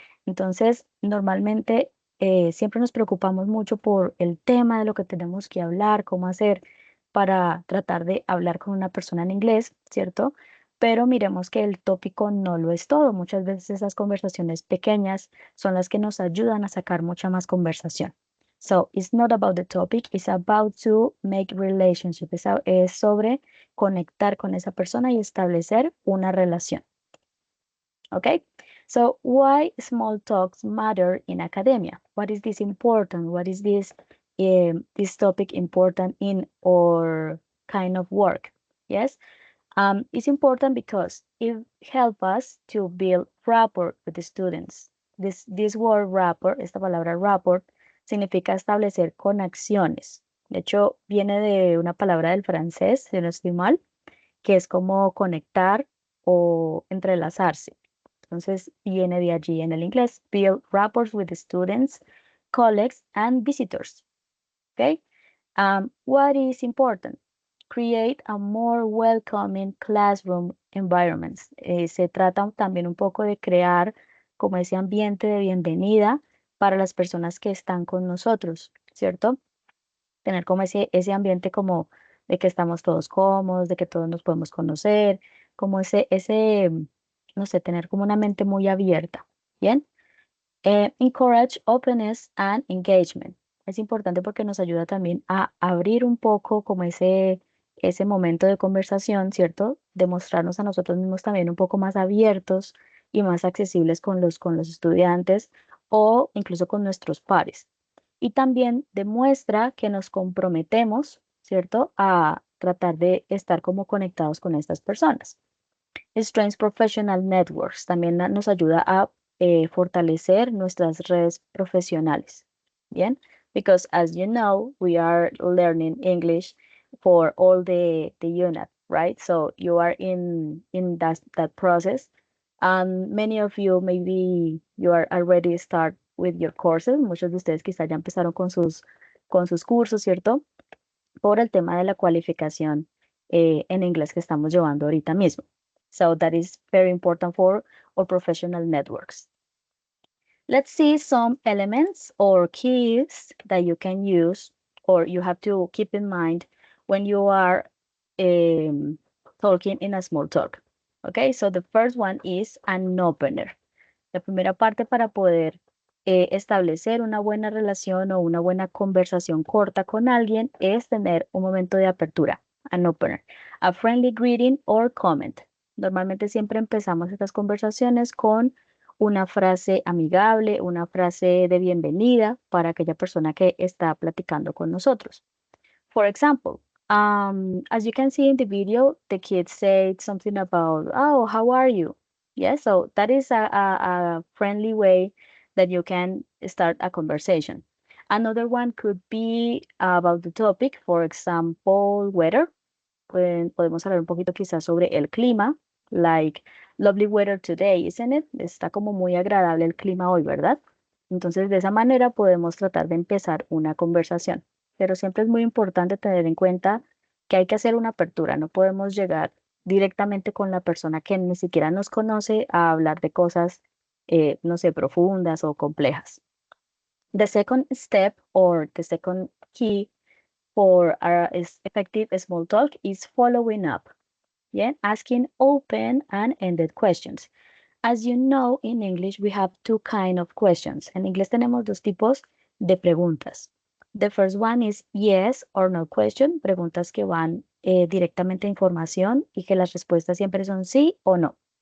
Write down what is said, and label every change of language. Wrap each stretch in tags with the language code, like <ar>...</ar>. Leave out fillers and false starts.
<es>Entonces, normalmente siempre nos preocupamos mucho por el tema de lo que tenemos que hablar, cómo hacer para tratar de hablar con una persona en inglés, ¿cierto? Pero miremos que el tópico no lo es todo. Muchas veces esas conversaciones pequeñas son las que nos ayudan a sacar mucha más conversación.</es> <en>So, it's not about the topic, it's about to make relationship.</en> <es>Es sobre conectar con esa persona y establecer una relación.</es> <en>Okay? So, why small talks matter in academia? What is this important? What is this topic important in our kind of work? Yes, it's important because it helps us to build rapport with the students. This word rapport,</en> <es>esta palabra rapport, significa establecer conexiones. De hecho, viene de una palabra del francés, si no estoy mal, que es como conectar o entrelazarse. Entonces viene de allí en el inglés.</es> <en>Build rapports with the students, colleagues, and visitors. Okay. What is important? Create a more welcoming classroom environments.</en> <es>Se trata también un poco de crear como ese ambiente de bienvenida para las personas que están con nosotros, ¿cierto? Tener como ese ambiente como de que estamos todos cómodos, de que todos nos podemos conocer, como no sé, tener como una mente muy abierta, ¿bien?</es> <en>Encourage openness and engagement.</en> <es>Es importante porque nos ayuda también a abrir un poco como ese momento de conversación, ¿cierto? Demostrarnos a nosotros mismos también un poco más abiertos y más accesibles con los estudiantes o incluso con nuestros pares. Y también demuestra que nos comprometemos, ¿cierto?, a tratar de estar como conectados con estas personas.</es> <en>Strengths Professional Networks</en> <es>también nos ayuda a fortalecer nuestras redes profesionales.</es> <en>Bien, because as you know, we are learning English for all the unit, right? So you are in that process. And many of you, maybe you are already start with your courses.</en> <es>Muchos de ustedes quizá ya empezaron con sus cursos, ¿cierto? Por el tema de la cualificación en inglés que estamos llevando ahorita mismo.</es> <en>So that is very important for our professional networks. Let's see some elements or keys that you can use or you have to keep in mind when you are talking in a small talk. Okay, so the first one is an opener.</en> <es>La primera parte para poder establecer una buena relación o una buena conversación corta con alguien es tener un momento de apertura,</es> <en>an opener, a friendly greeting or comment.</en> <es>Normalmente siempre empezamos estas conversaciones con una frase amigable, una frase de bienvenida para aquella persona que está platicando con nosotros.</es> <en>For example, as you can see in the video, the kid said something about, oh, how are you? Yeah, so that is a friendly way that you can start a conversation. Another one could be about the topic, for example, weather.</en> <es>Podemos hablar un poquito quizás sobre el clima,</es> <en>like lovely weather today, isn't it?</en> <es>Está como muy agradable el clima hoy, ¿verdad? Entonces, de esa manera podemos tratar de empezar una conversación. Pero siempre es muy importante tener en cuenta que hay que hacer una apertura. No podemos llegar directamente con la persona que ni siquiera nos conoce a hablar de cosas, no sé, profundas o complejas.</es> <en>The second step or the second key for is effective small talk is following up. Yeah, asking open and ended questions. As you know, in English we have two kind of questions.</en> <es>En inglés tenemos dos tipos de preguntas.</es> <en>The first one is yes or no question,</en> <es>preguntas que van directamente a información y que las respuestas siempre son sí o no.</es>